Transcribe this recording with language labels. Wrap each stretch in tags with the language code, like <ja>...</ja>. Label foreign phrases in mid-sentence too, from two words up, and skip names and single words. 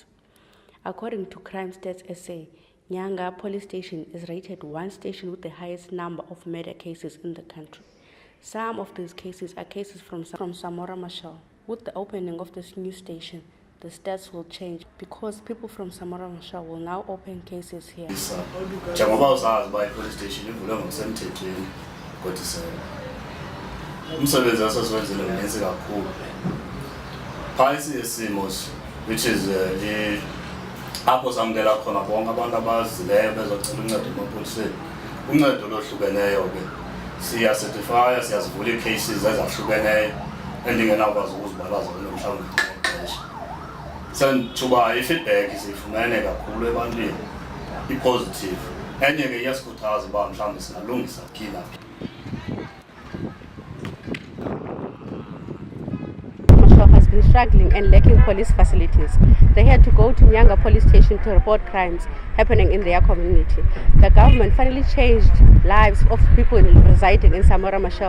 <en>According to Crime Stats SA, Nyanga Police Station is rated one station with the highest number of murder cases in the country. Some of these cases are cases from Samora Michael. With the opening of this new station, the stats will change because people from Samora Michael will now open cases here.</en> <xh>Njengoba usazi uba i-police station ivulwe ngokusemthethweni kodwa umsebenzi asasiwenzile mninzi kakhulu. Phantsi isimo</xh> <en>which is</en> <xh>apho samkela khona bonke abantu abazileyo bezocela uncedo emapoliseni. Uncedo lohlukeneyo ke siyacertifya, siyazivula ii-cases ezahlukeneyo endingenawukwazi ukuzibalaza kulo mhlawumbi ngexesha. Sendithuba i-feedback siyifumene kakhulu ebantwini i-positive. Enye ke iyasikhuthaza uba mhlawumbi singalungisa phila.</xh> <en>Has been struggling and lacking police facilities. They had to go to Nyanga police station to report crimes happening in their community. The government finally changed lives of people residing in Samora Michael.</en>